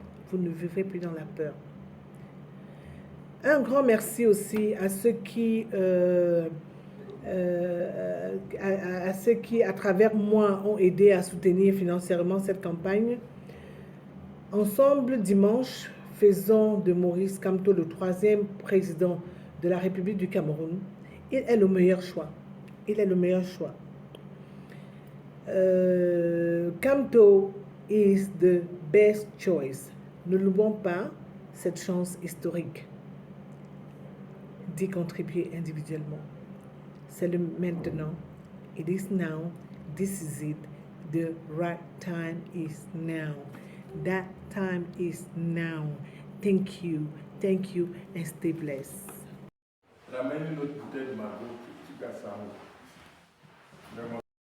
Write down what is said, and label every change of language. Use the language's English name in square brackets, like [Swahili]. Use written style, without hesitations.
[French] Vous ne vivrez plus dans la peur. Un grand merci aussi à ceux qui, à travers moi, ont aidé à soutenir financièrement cette campagne. Ensemble, dimanche, faisons de Maurice Kamto le 3e président de la République du Cameroun. Il est le meilleur choix. Il est le meilleur choix. [English] Kamto is the best choice. [French] Ne l'oublions pas cette chance historique d'y contribuer individuellement. C'est le maintenant. [English] It is now. This is it. The right time is now. That time is now. Thank you, and stay blessed. [French] Ramène une autre bouteille de Margot, tu casses ça. Vraiment.